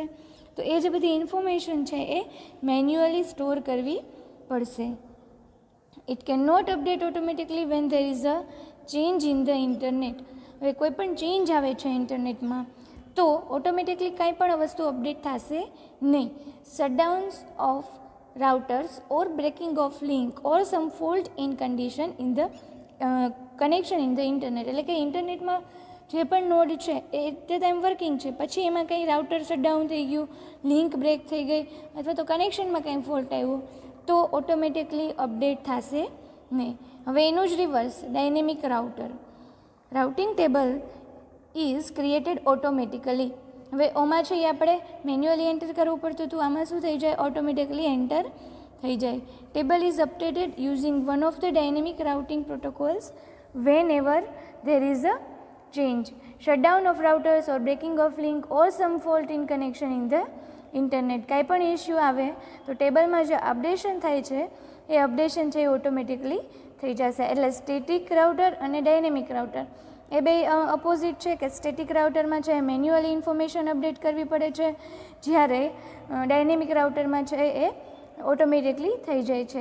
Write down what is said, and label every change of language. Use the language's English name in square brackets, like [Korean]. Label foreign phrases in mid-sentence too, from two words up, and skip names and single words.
[Gujarati] તો એ જે બધી ઇન્ફોર્મેશન છે એ મેન્યુઅલી સ્ટોર કરવી પડશે. [English] it can not update automatically when there is a change in the internet. [Gujarati] હવે કોઈ પણ ચેન્જ આવે છે ઇન્ટરનેટમાં તો ઓટોમેટિકલી કાંઈ પણ વસ્તુ અપડેટ થશે નહીં. [English] shutdowns of routers or breaking of link or some fault in condition in the connection in the internet. [Gujarati] એટલે કે ઇન્ટરનેટમાં જે પણ નોડ છે એ [English] at the time working [Gujarati] છે, પછી એમાં કંઈ [English] router shutdown [Gujarati] થઈ ગયું, [English] link break [Gujarati] થઈ ગઈ અથવા તો કનેક્શનમાં કંઈ ફોલ્ટ આવ્યો તો [English] automatically update [Gujarati] થશે નહીં. હવે એનું જ [English] reverse dynamic router. routing table is created automatically. [Gujarati] હવે ઓમાં છે એ આપણે [English] manually enter [Gujarati] કરવું પડતું હતું, આમાં શું થઈ જાય, [English] automatically enter [Gujarati] થઈ જાય. [English] table is updated using one of the dynamic routing protocols when ever there is a change, shutdown of routers or breaking of link or some fault in connection in the internet. [Gujarati] કાંઈ પણ ઇશ્યુ આવે તો ટેબલમાં જે અપડેશન થાય છે એ અપડેશન છે એ ઓટોમેટિકલી થઈ જશે. એટલે [English] static router [Gujarati] અને [English] dynamic router [Gujarati] એ બે અપોઝિટ છે કે [English] static routerમાં [Gujarati] છે [English] manually information update [Gujarati] કરવી પડે છે, જ્યારે [English] dynamic routerમાં [Gujarati] છે એ ઓટોમેટિકલી થઈ જાય છે.